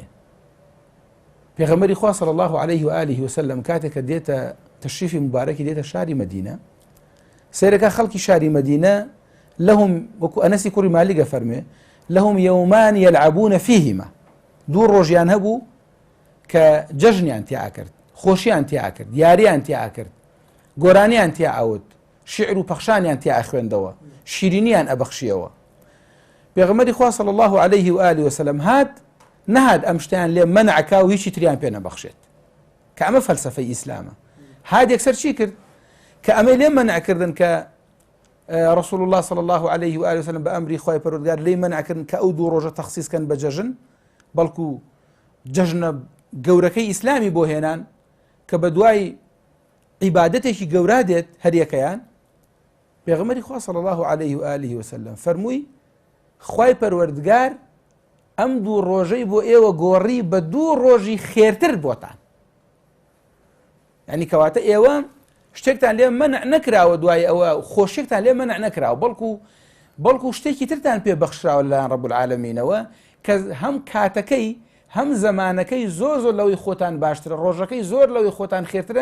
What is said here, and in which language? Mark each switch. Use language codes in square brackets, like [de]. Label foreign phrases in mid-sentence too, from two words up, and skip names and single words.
[ckb] پێغەمبەری خوا [ar] صلی الله عليه و آله وسلم [ckb] کاتێک کە دێتە تەشریفی مبارەکی دێتە شاری مەدینە، سیرەکە خەڵکی شاری مەدینە لەهم وەکو ئەنەسی کوڕی مالیکە فەرمێ [ar] لەهم یەومان یەلعەبونە فیهما، [ckb] دوو ڕۆژیان هەبوو کە جەژنیان تیا کرد، خۆشیان تیا کرد، یاریان تیا کرد، گۆرانیان تیا ئەوت، شعر و پەخشانیان تیا خوێندەوە، شیرینیان ئەبەخشیەوە. پێغەمبەری خوا [ar] صلی الله عليه و آله وسلم [ckb] نەهات ئەم شتیان لێ مەنعکا و هیچی تریان پێ نەبەخشێت کە ئەمە فەلسەفەی ئیسلامە. هات یەکسەر چی کرد کە ئەمە لێ مەنعکردن کە [ar] رسول الله صلی الله عليه و آله وسلم [ckb] بە ئەمری خی پەروەردگار لێی مەنعکردن کە ئەو دوو ڕۆژە تەخسیسکەن بە جەژن، بەڵکو جەژنە گەورەکەی ئیسلامی بۆ هێنان کە بە دوای عیبادەتێکی گەورا دێت هەریەکەیان. پێغەمبەری خوا [ar] صلی الله عليه و آله وسلم [ckb] فەرمووی خی پەروەردگار ئەم دوو ڕۆژەی بۆ ئێوە گۆڕی بە دوو ڕۆژی خێرتر بۆتان، یعنی کەواتە ئێوە شتێکتان لێ مەنع نەکراوە، دوای ئەوە خۆشیێکتان لێ مەنع نەکراوە، بەڵکو شتێکی ترتان پێ بەخشراوە لەلایەن [ar] ڕەب العالەمینەوە [ckb] کە هەم کاتەکەی هەم زەمانەکەی زۆر زۆر لەوەی خۆتان باشترە، ڕۆژەکەی زۆر لەوەی خۆتان خێرترە.